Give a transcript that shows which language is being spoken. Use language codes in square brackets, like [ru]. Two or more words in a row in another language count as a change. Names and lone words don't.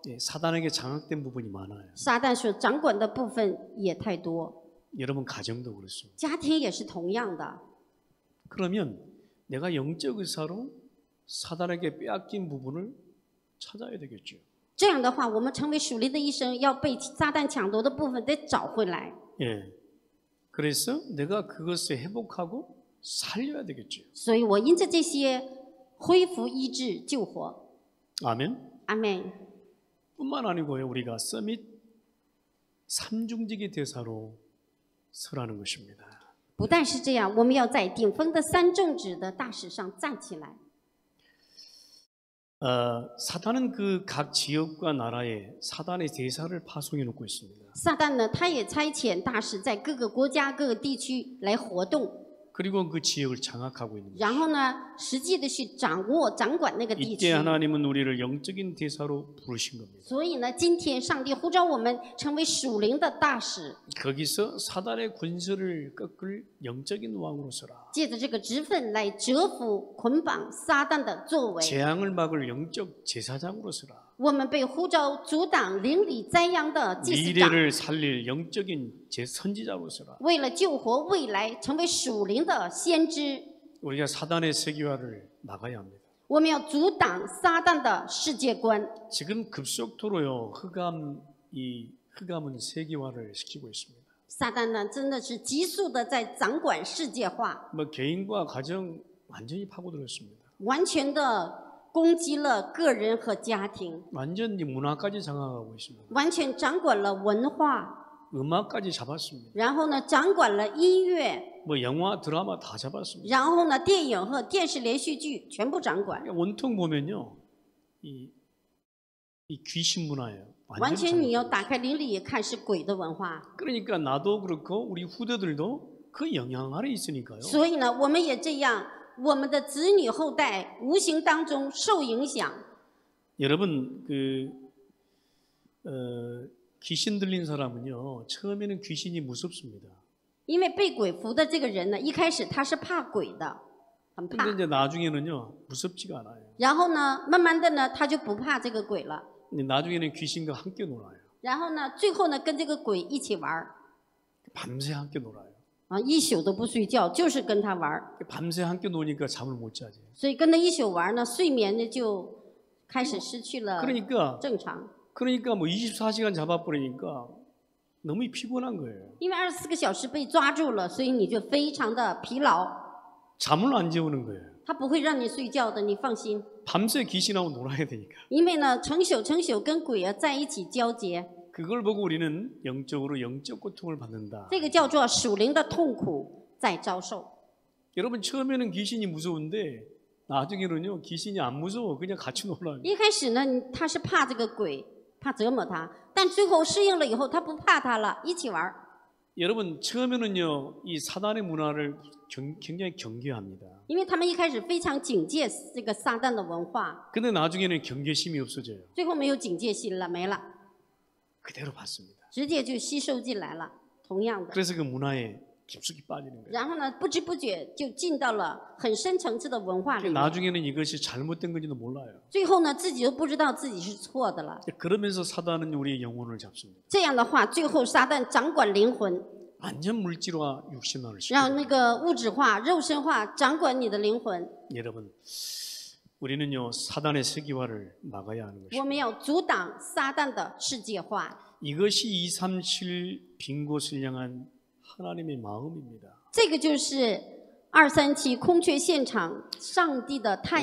[ko] 예, 사단에게 장악된 부분이 많아요. [zh] 撒旦所掌管的部分也太多， [ko] 여러분 가정도 그렇습니다. [zh] 家庭也是同样的。 [ko] 그러면 내가 영적 의사로 사단에게 빼앗긴 부분을 찾아야 되겠죠. [zh] 这样的话，我们成为属灵的医生，要被撒旦抢夺的部分得找回来。 [ko] 예. 그래서 내가 그것을 회복하고 살려야 되겠죠. [zh] 所以我因着这些恢复、医治、救活。 [ko] 아멘. [zh] 阿门。 [ko] 뿐만 아니고요. 우리가 서밋 삼중직의 대사로 서라는 것입니다. [zh] 不但是这样，我们要在顶峰的三众旨的大使上站起来。 [ko] 사단은 그 각 지역과 나라에 사단의 대사를 파송해 놓고 있습니다. [zh] 撒旦呢，他也差遣大使在各个国家、各个地区来活动， [ko] 그리고 그 지역을 장악하고 있는 거죠. [zh] 然后呢，实际的去掌管那个地 [ko] 이때 [zh] 区。 [ko] 하나님은 우리를 영적인 대사로 부르신 겁니다. [zh] 所以呢，今天上帝呼召我们成为属灵的大使， [ko] 거기서 사단의 권세를 꺾을 영적인 왕으로 서라. [zh] 借着这个职分来折服、捆绑撒旦的作为。 [ko] 재앙을 막을 영적 제사장으로 서라. [zh] 我们被呼召阻挡邻里灾殃的祭司长， [ko] 미래를 살릴 영적인 선지자로 서라. [zh] 为了救活未来，成为属灵的先知。 [ko] 우리가 사단의 세계화를 막아야 합니다. [zh] 我们要阻挡撒旦的世界观。 [ko] 지금 급속도로요 흑암은 세계화를 시키고 있습니다. [zh] 撒旦呢，真的是急速的在掌管世界化， [ko] 뭐 개인과 가정 완전히 파고들었습니다. [zh] 完全的攻击了个人和家庭， [ko] 완전히 문화까지 장악하고 있습니다. [zh] 完全掌管了文化， [ko] 음악까지 잡았습니다. [zh] 然后呢，掌管了音乐， [ko] 뭐 영화, 드라마 다 잡았습니다. [zh] 然后呢，电影和电视连续剧全部掌管。 [ko] 원통 보면요, 이 귀신 문화예요. [zh] 完 [ko] 완전히 [zh] 全你要 [ko] 장악하고 [zh] 打开灵里也看是鬼的文化， [ko] 있어요. 그러니까 나도 그렇고 우리 후대들도 그 영향 아래 있으니까요. [zh] 所以呢，我们也这样，我们的子女后代无形当中受影响。 [ko] 여러분 귀신 들린 사람은요, 처음에는 귀신이 무섭습니다. [zh] 因为被鬼附的这个人呢，一开始他是怕鬼的，很怕 [ko] 근데 。 이제 나중에는요, 무섭지가 않아요. [zh] 然后呢，慢慢的呢，他就不怕这个鬼了。 [ko] 근데 나중에는 귀신과 함께 놀아요. [zh] 然后呢，最后呢，跟这个鬼一起玩儿 [ko] 밤새 함께 놀아요. [zh] 啊，一宿都不睡觉，就是跟他玩儿。 [ko] 밤새 함께 노니까 잠을 못 자지. [zh] 所以跟他一宿玩儿呢，睡眠呢就开始失去了 [ko] 그러니까 [zh] 正常。 [ko] 뭐 24시간 잡아버리니까 너무 피곤한 거예요. [zh] 因为24个小时被抓住了，所以你就非常的疲劳， [ko] 잠을 안 재우는 거예요. [zh] 他不会让你睡觉的，你放心。 [ko] 밤새 귀신하고 놀아야 되니까. [zh] 因为呢，成宿跟鬼啊在一起交结， [ko] 그걸 보고 우리는 영적으로 영적 고통을 받는다. [zh] 这个叫做属灵的痛苦在遭受。 [ko] 여러분 처음에는 귀신이 무서운데 나중에는요 귀신이 안 무서워. 그냥 같이 놀아요. [zh] 一开始呢，他是怕这个鬼，怕折磨他，但最后适应了以后，他不怕他了，一起玩儿。 [ko] 여러분 처음에는요 이 사단의 문화를 굉장히 경계합니다. [zh] 因为他们一开始非常警戒这个撒旦的文化， [ko] 근데 나중에는 경계심이 없어져요. [zh] 最后没有警戒心了，没了， [ko] 그대로 받습니다. [zh] 直接就吸收进来了。同样的， [ko] 그래서 그 문화에 깊숙이 빠지는 거예요. [zh] 然后呢，不知不觉就进到了很深层次的文化里面。 [ko] 나중에는 이것이 잘못된 건지도 몰라요. [zh] 最后呢，自己都不知道自己是错的了。 [ko] 그러면서 사단은 우리의 영혼을 잡습니다. [zh] 这样的话，最后撒旦掌管灵魂， [ko] 완전 물질화 육신화를 [zh] 让 [ko] 시켜요. [zh] 那个物质化、肉身化掌管你的灵魂。 [ko] 여러분 우리는요 사단의 세계화를 막아야 하는 [zh] 我 [ko] 것입니다. [zh] 们要阻挡撒旦的世界化。 [ko] 이것이 237 빈 곳을 향한 하나님의 마음입니다. [zh] 这个就是237空缺现场上帝的叹息